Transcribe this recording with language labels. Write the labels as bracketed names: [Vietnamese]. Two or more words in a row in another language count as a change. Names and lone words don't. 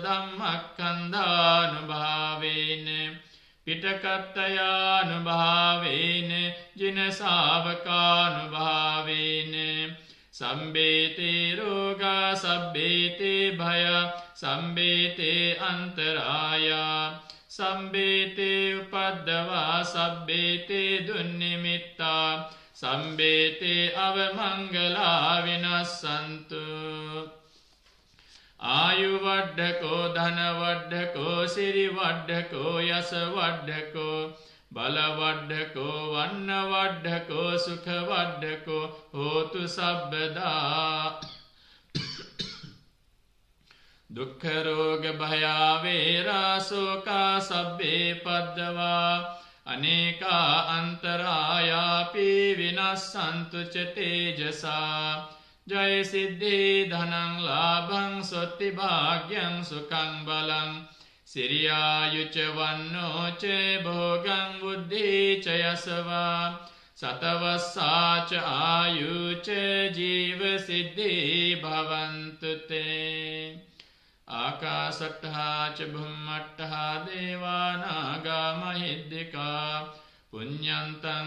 [Pali] ධම්මක්ඛන්ධානුභාවේන පිටකත්තයානුභාවේන ජින ශාවකානුභාවේන සම්බේතේ රෝගා සබ්බේතේ භය සම්බේතේ අන්තරායා සම්බේතේ උපද්දවා සබ්බේතේ දුන්නිමිත්තා සම්බේතේ අවමංගලා විනස්සන්තු ආයු වඩ්ඩකෝ ධන වඩ්ඩකෝ සිරි වඩ්ඩකෝ යස වඩ්ඩකෝ බල වඩ්ඩකෝ වන්න වඩ්ඩකෝ සුඛ වඩ්ඩකෝ හෝතු සබ්බදා දුක්ඛ රෝග භයා වේරා සෝකා සබ්බේ පද්දවා අනේකා අන්තරායාපි විනස්සන්තු ච තේජසා ජය සිද්ධි ධනං ලාභං සොත්ති භාග්‍යං සුඛං බලං සිරියායුච වන්නෝ ච භෝගං බුද්ධි ච යසවා සතවස්සාච ආයුච ජීව සිද්ධි භවන්තු තේ ආකාසට්ඨා ච බුම්මට්ඨා දේවානාගා මහිද්దికා පුඤ්ඤන්තං